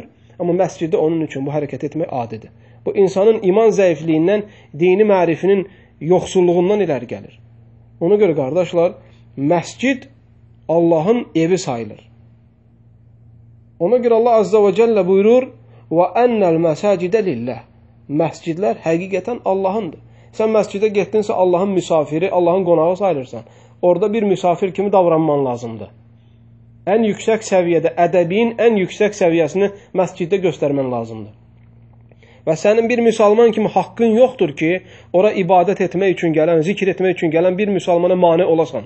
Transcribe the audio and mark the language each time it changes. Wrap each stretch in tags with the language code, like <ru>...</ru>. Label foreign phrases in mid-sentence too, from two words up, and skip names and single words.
<az>Amma məsciddə onun üçün bu hərəkət etmək adidir. Bu insanın iman zəifliyindən, dini mərifinin yoxsulluğundan irəli gəlir. Ona görə, qardaşlar, məscid Allahın evi sayılır. Ona görə Allah</az> <ar>عز وجل</ar> <az>buyurur,</az> <ar>وَأَنَّ الْمَسَاجِدَ لِلَّهِ</ar> <az>Məscidlər həqiqətən Allahındır. Sən məscidə getdinsə Allahın misafiri, Allahın qonağı sayılırsan. Orada bir misafir kimi davranman lazımdır. Ən yüksək səviyyədə, ədəbiyin ən yüksək səviyyəsini məsciddə göstərmən lazımdır. Və sənin bir müsəlman kimi haqqın yoxdur ki, ora ibadət etmək üçün gələn, zikr etmək üçün gələn bir müsəlmana mane olasan.</az>